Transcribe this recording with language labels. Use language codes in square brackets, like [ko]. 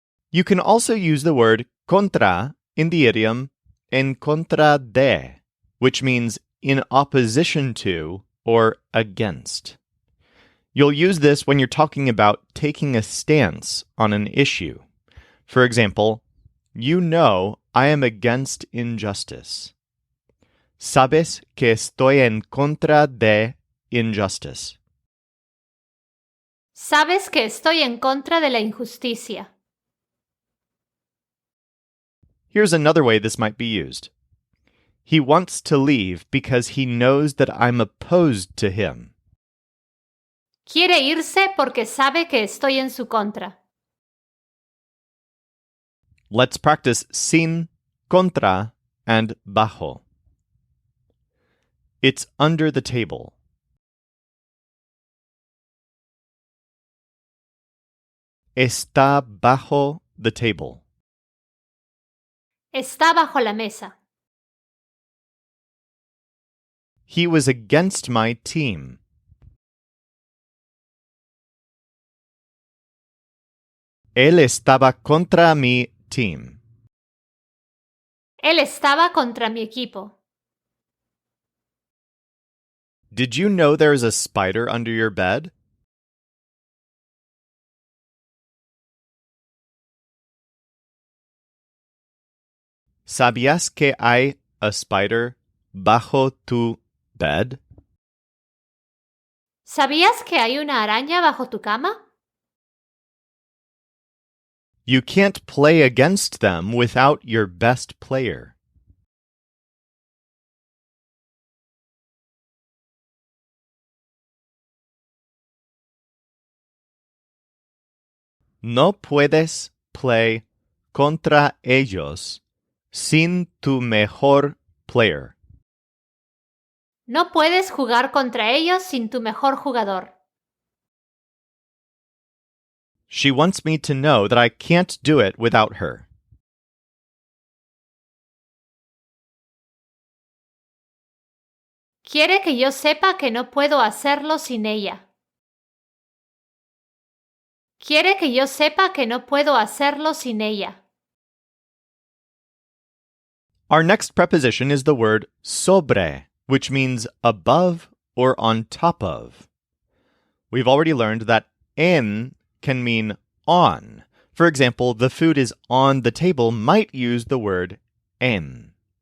[en] You can also use the word contra in the idiom en contra de, which means in opposition to or against. You'll use this when you're talking about taking a stance on an issue. For example, you know I am against injustice. [es] Sabes que estoy en contra de [en] injustice. [es] Sabes que estoy en contra de la injusticia. [en] Here's another way this might be used. He wants to leave because he knows that I'm opposed to him. [es] Quiere irse porque sabe que estoy en su contra. [en] Let's practice sin, contra, and bajo. It's under the table. [es] Está bajo [en] the table. [es] Está bajo la mesa. [en] He was against my team. [es] Él estaba contra mi [en] team. [es] Él estaba contra mi equipo. [en] Did you know there is a spider under your bed? [es] ¿Sabías que hay [en] a spider [es] bajo tu [en] bed? [es] ¿Sabías que hay una araña bajo tu cama? [en] You can't play against them without your best player. [es] No puedes [en] play [es] contra ellos sin tu mejor [en] player. [es] No puedes jugar contra ellos sin tu mejor jugador. [en] She wants me to know that I can't do it without her. [es] Quiere que yo sepa que no puedo hacerlo sin ella. Quiere que yo sepa que no puedo hacerlo sin ella. [en] Our next preposition is the word sobre, which means above or on top of. We've already learned that en can mean on. For example, the food is on the table might use the word en.